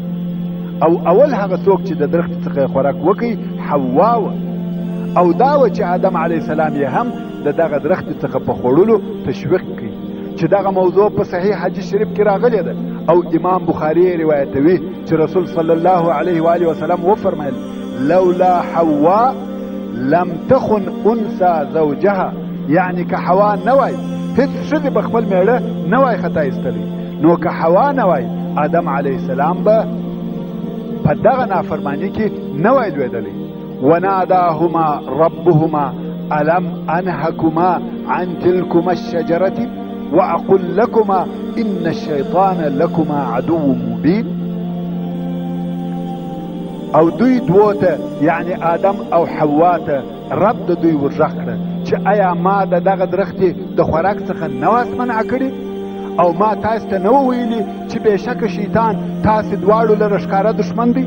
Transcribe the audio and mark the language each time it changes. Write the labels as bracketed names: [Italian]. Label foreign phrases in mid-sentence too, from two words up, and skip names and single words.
[Pashto] او اول هغه څوک چې د درخت څخه خوراک وکړي حوا وه، او دا و چې آدم [Arabic] علیه السلام [Pashto] یې هم د دغه درخت څخه په خوړلو تشویق کوي، چې دغه موضوع په صحیح حدیث شریف کې راغلی ده. او امام بخاري روایتوي چې رسول [Arabic] صلی الله علیه و آله وسلم [Pashto] وفرمایل: [Arabic] لولا حوا لم تخن انثى زوجها، [Pashto] یعنی که حوا نه وای، هیڅ ښځې به خپل میړه نه وای خطا ایستلی. نو که حوا نه وای، آدم [Arabic] علیه السلام [Pashto] به په دغه نافرمانی کې نه وای لوېدلی. [Arabic] وناداهما ربهما الم انهكما عن تلكما الشجرة واقل لكما ان الشيطان لكما عدو مبين. [Pashto] او دوی دوته، یعنی آدم او حوا ته رب د دوی ورغږ کړه چې آیا ما د دغه درختې د خوراک څخه نه واس منع کړي، او ما تاسو ته نه ویلي چې بېشکه شیطان تاسې دواړو لره ښکاره دښمن دی؟